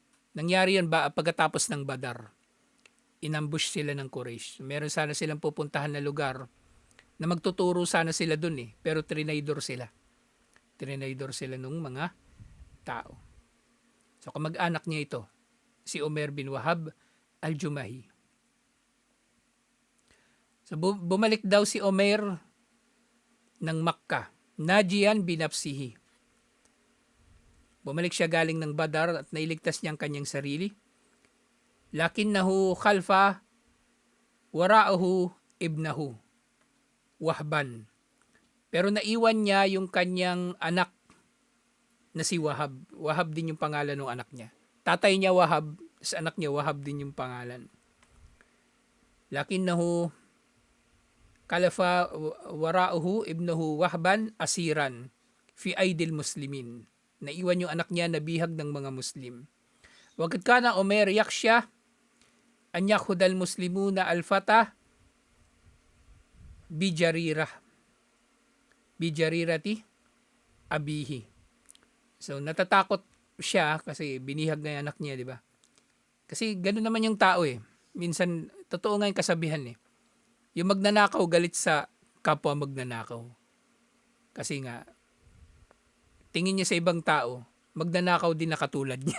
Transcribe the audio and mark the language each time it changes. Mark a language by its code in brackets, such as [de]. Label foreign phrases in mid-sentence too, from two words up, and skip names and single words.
[tl] Nangyari yan ba pagkatapos ng Badar? inambush sila ng Quraysh. Meron sana silang pupuntahan na lugar na magtuturo sana sila dun pero trinaydor sila. Trinaydor sila nung mga tao. So kamag-anak niya ito, si Umair bin Wahab al-Jumahi. So bumalik daw si Umair ng Makkah, [ar] ناجياً بنفسه. [tl] Bumalik siya galing ng Badar at nailigtas niya ang kanyang sarili. [ar] لكنه خلف وراءه ابنه وهبا. [tl] Pero naiwan niya yung kanyang anak na si Wahab. Wahab din yung pangalan ng anak niya. Tatay niya Wahab, sa anak niya Wahab din yung pangalan. [ar] لكنه خلف وراءه ابنه وهبا أسيرا في أيدي المسلمين. [tl] Naiwan yung anak niya na bihag ng mga Muslim. [ar] وقد كان عمير يخشى أن يأخذ المسلمون الفتى بجريرة أبيه. [tl] So natatakot siya kasi binihag na yung anak niya, di ba? Kasi ganoon naman yung tao Minsan, totoo nga yung kasabihan Yung magnanakaw galit sa kapwa magnanakaw. Kasi nga, tingin niya sa ibang tao, magnanakaw din na katulad niya.